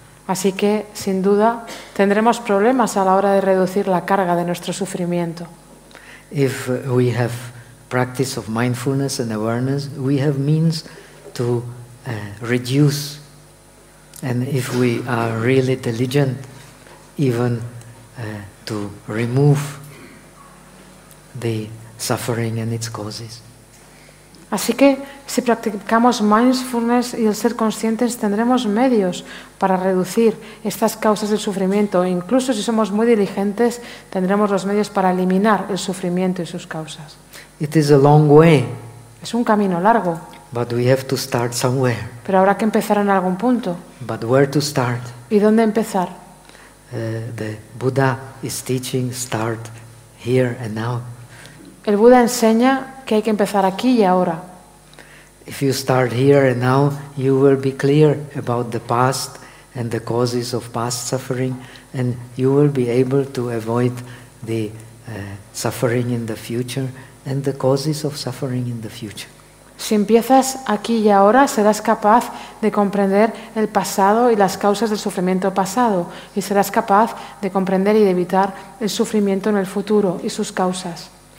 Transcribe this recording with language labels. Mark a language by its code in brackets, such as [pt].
[es] Así que, sin duda, tendremos problemas a la hora de reducir la carga de nuestro sufrimiento. [en] If we have practice of mindfulness and awareness, we have means to reduce. And if we are really diligent, even to remove the suffering and its causes. [es] Así que, si practicamos mindfulness y el ser conscientes, tendremos medios para reducir estas causas del sufrimiento. Incluso si somos muy diligentes, tendremos los medios para eliminar el sufrimiento y sus causas. [en] It is a long way, [es] es un camino largo. [en] But we have to start somewhere. [es] Pero habrá que empezar en algún punto. [en] But where to start? [es] ¿Y dónde empezar? [en] The Buddha is teaching start here and now. [es] El Buda enseña que hay que empezar aquí y ahora. [en] If you start here and now, you will be clear about the past and the causes of past suffering, and you will be able to avoid the suffering in the future and the causes of suffering in the future. [es] Si empiezas aquí y ahora, serás capaz de comprender el pasado y las causas del sufrimiento pasado, y serás capaz de comprender y de evitar el sufrimiento en el futuro y sus causas.